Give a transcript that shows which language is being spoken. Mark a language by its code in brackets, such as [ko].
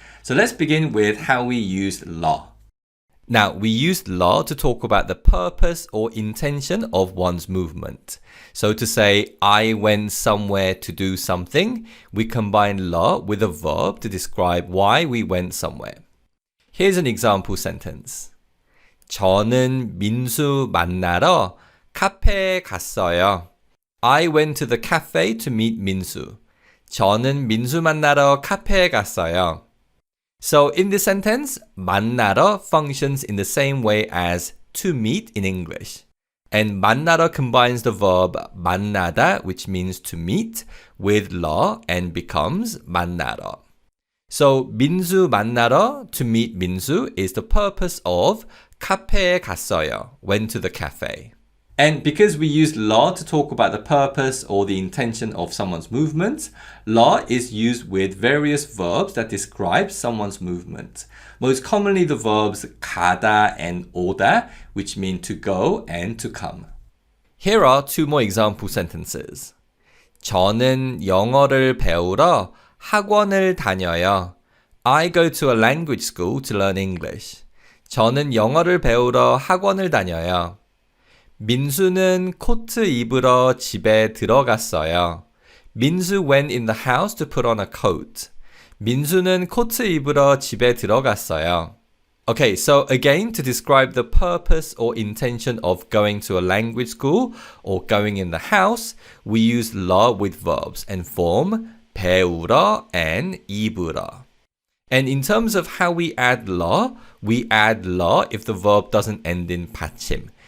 [en] So let's begin with how we use 러. Now, we use 러 to talk about the purpose or intention of one's movement. So to say, I went somewhere to do something, we combine 러 with a verb to describe why we went somewhere. Here's an example sentence. [ko] 저는 민수 만나러 카페에 갔어요. [en] I went to the cafe to meet 민수. [ko] 저는 민수 만나러 카페에 갔어요. [en] So in this sentence, 만나러 functions in the same way as to meet in English. And 만나러 combines the verb 만나다, which means to meet, with 러 and becomes 만나러. So [ko] 민수 만나러, [en] to meet 민수, is the purpose of [ko] 카페에 갔어요, [en] went to the cafe. And because we use 러 to talk about the purpose or the intention of someone's movement, 러 is used with various verbs that describe someone's movement. Most commonly the verbs 가다 and 오다, which mean to go and to come. Here are two more example sentences. [ko] 저는 영어를 배우러 학원을 다녀요. [en] I go to a language school to learn English. [ko] 저는 영어를 배우러 학원을 다녀요. 민수는 코트 입으러 집에 들어갔어요. [en] 민수 went in the house to put on a coat. [ko] 민수는 코트 입으러 집에 들어갔어요. [en] Okay, so again, to describe the purpose or intention of going to a language school or going in the house, we use 러 with verbs and form 배우러 and 입으러. And in terms of how we add 러 if the verb doesn't end in 받침.